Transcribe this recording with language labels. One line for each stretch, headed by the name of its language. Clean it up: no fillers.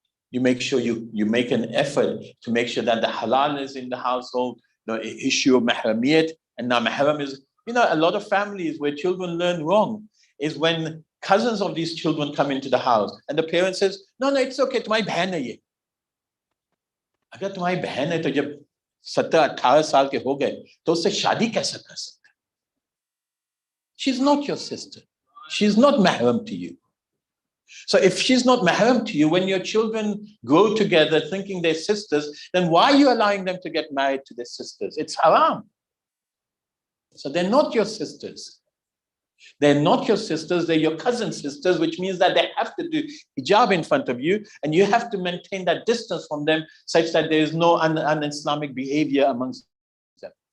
English: You make sure you make an effort to make sure that the halal is in the household, the issue of mahramiyat. And now mahram is, a lot of families where children learn wrong is when cousins of these children come into the house and the parent says, no, it's okay,
Hindi: तुम्हारी बहन है ये. अगर तुम्हारी बहन है तो जब 17-18 साल के हो गए तो उससे शादी कैसे कर सकते?
English: She's not your sister. She's not mahram to you. So if she's not mahram to you, when your children grow together thinking they're sisters, then why are you allowing them to get married to their sisters? It's haram. So they're not your sisters. They're not your sisters, they're your cousin sisters, which means that they have to do hijab in front of you, and you have to maintain that distance from them such that there is no un-Islamic behavior amongst them.